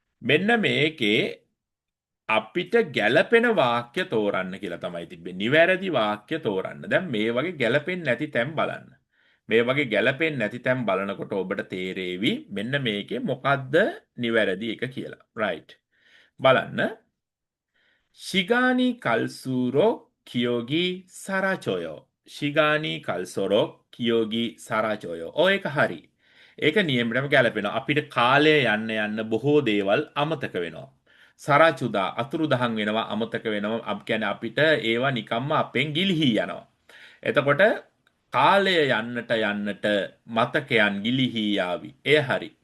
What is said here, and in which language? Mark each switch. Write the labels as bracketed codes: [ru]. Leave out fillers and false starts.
[si] මෙන්න මේකේ අපිට ගැළපෙන වාක්‍ය තෝරන්න කියලා තමයි තිබ්බේ. නිවැරදි වාක්‍ය තෝරන්න. දැන් මේ වගේ ගැළපෙන්නේ නැති තැන් බලන්න. මේ වගේ ගැළපෙන්නේ නැති තැන් බලනකොට ඔබට තේරෙවි මෙන්න මේකේ මොකද්ද නිවැරදි එක කියලා. right. බලන්න. [ko] 시간이 갈수록 기억이 사라져요. 시간이 갈수록 기억이 사라져요. [si] ඒක හරි. ඒක නියමටම ගැලපෙනවා. අපිට කාලය යන්න බොහෝ දේවල් අමතක වෙනවා. සරචුදා අතුරුදහන් වෙනවා අමතක වෙනවා. කියන්නේ අපිට ඒවා නිකම්ම අපෙන් ගිලිහි යනවා. එතකොට කාලය යන්නට මතකයන් ගිලිහි යාවි. ඒ හරි.